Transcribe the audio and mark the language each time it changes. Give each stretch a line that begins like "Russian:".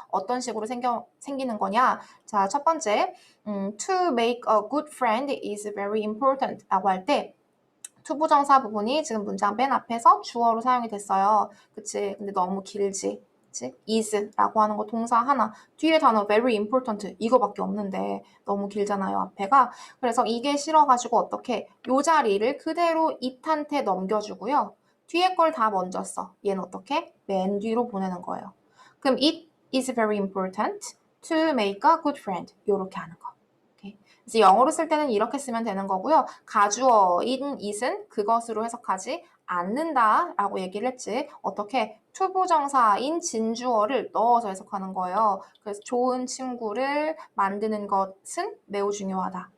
Korean: 어떤 식으로 생기는 거냐? 자, 첫 번째,
English: to make a good friend is very important
Korean: 라고 할 때 투부정사 부분이 지금 문장 맨 앞에서 주어로 사용이 됐어요. 그치? 근데 너무 길지? 그치? is라고 하는 거 동사 하나, 뒤에 단어
English: very important
Korean: 이거밖에 없는데 너무 길잖아요, 앞에가. 그래서 이게 싫어가지고 어떻게 요 자리를 그대로 it한테 넘겨주고요. 뒤에 걸 다 먼저 써. 얘는 어떻게? 맨 뒤로 보내는 거예요.
English: 그럼 it is very important to make a good friend.
Korean: 요렇게 하는 거. 그래서 영어로 쓸 때는 이렇게 쓰면 되는 거고요. 가주어인 it은 그것으로 해석하지 않는다라고 얘기를 했지. 어떻게? 투부정사인 진주어를 넣어서 해석하는 거예요. 그래서 좋은 친구를 만드는 것은 매우 중요하다.